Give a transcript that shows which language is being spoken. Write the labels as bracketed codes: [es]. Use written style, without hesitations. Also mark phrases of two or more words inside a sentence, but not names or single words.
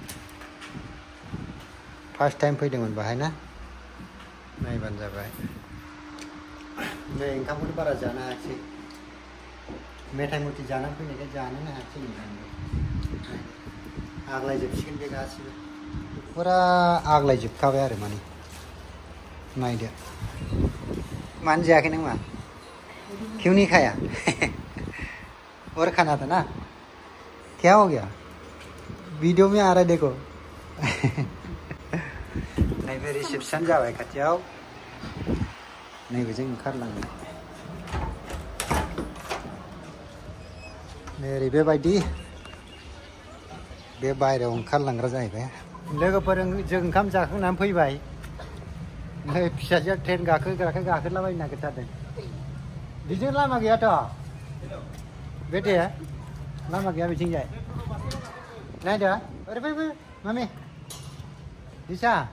[en] first time [brx] फैदोंमोन बाहाय ना नायबानो जाबाय नै ओंखामखौथ' बारा जानो हायाखिसै मेथाइ मुथि जानानै फैनायखाय जानोनो हायाखिसै आग्लायजोबसिगोन बे गासिबो फुरा आग्लायजोबखाबाय आरो माने नायदो मानो जायाखै नों मा [hi] क्यों नहीं खाया और खाना था ना क्या हो गया वीडियो में आ रहा है देखो [brx] नैबे रिसेप्शन जाबाय खाथियाव नैबेजों ओंखारलांनाय ओरै बेबायदि बे बायरायाव ओंखारलांग्रा जाहैबाय लोगोफोर जों ओंखाम जाखांनानै फैबाय नै फिसाजोआ ट्रेन गाखोलाबायनो नागिरथारदों बिजों लामा गैयाथ' बेटे लामा गैया बिथिंजाय नायदो ओरै फै मामि दिसा